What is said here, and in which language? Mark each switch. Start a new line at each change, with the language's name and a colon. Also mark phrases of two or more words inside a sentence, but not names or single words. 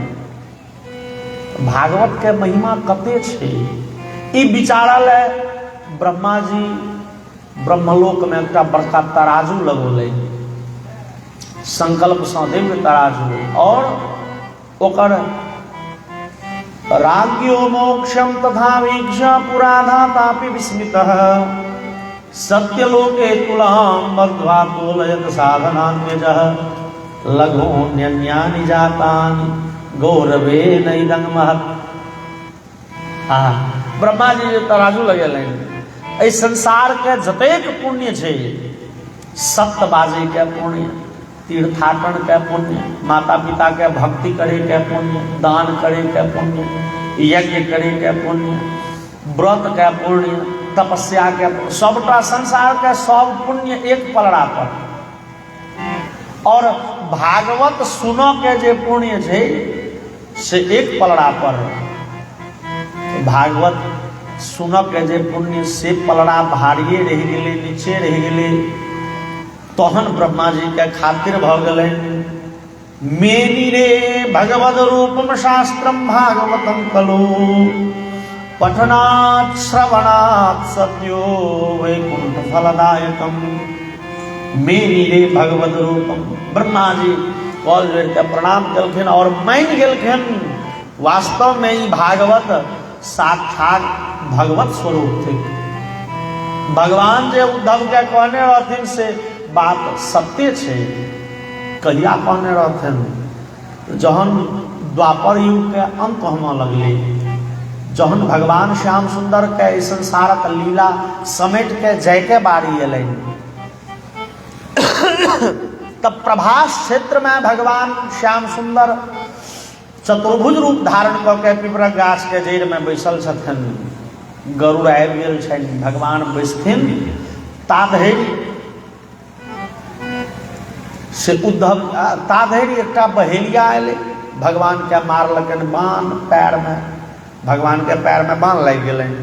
Maithili: भागवत के महिमा कते छै ई विचारल है। ब्रह्मा जी ब्रह्मलोक में एक बड़का तराजू लगौले, संकल्प सँ दिव्य तराजू, और ओकर राज्ञो
Sanskrit: मोक्षम तथा वीक्ष्य पुराधातापि विस्मितः सत्यलोके तुलां मध्वा तोलयत साधनान्यजः लघोन्यन्यानि जातानि गौरवेन इदं महत्।
Maithili: ब्रह्मा जी जे तराजू लगेलनि, एहि संसार के जतेक पुण्य छै, सत्य बाजे के पुण्य, तीर्थाटन के पुण्य, माता पिता के भक्ति करे के पुण्य, दान करे के पुण्य, यज्ञ करे के पुण्य, व्रत के पुण्य, तपस्या के, सबटा संसार के सब पुण्य एक पलड़ा पर। और भागवत सुनो के जे पुण्य छै से एक पलड़ा पर। भागवत सुनो के जे पुण्य से पलड़ा भारिये रह गेले, नीचे रह गेले, तहन ब्रह्मा जी के खातिर भ गेलै।
Sanskrit: मेनी रे भगवद रूपम शास्त्रम भागवतम कलो पठनात् श्रवणात् सत्यो वैकुंठ फलदायकम। मेनी रे भगवद रूपम,
Maithili: ब्रह्मा जी कॉल जोड़ के प्रणाम कलखिन और मान गेलखिन वास्तव में ही भागवत साक्षात भगवत स्वरूप थे। भगवान जे उद्धव के कहने रहथिन से बात सत्य छे। कहिया कहने रहथिन? जहन द्वापर युग के अंत होने लगले, जहन भगवान श्याम सुंदर के संसारक लीला समेट के जय के बारी अल, तब प्रभास क्षेत्र में भगवान श्याम सुंदर चतुर्भुज रूप धारण करके पिपरक गाछ के जड़ में बैसल छथिन। गरुड़ आबि गेल छनि, भगवान बैसथिन ताधरि से उद्धव ताधरि एकटा बहेलिया अयलै, भगवान के मारलकनि बाण पैर में, भगवान के पैर में बाण लागि गेलनि।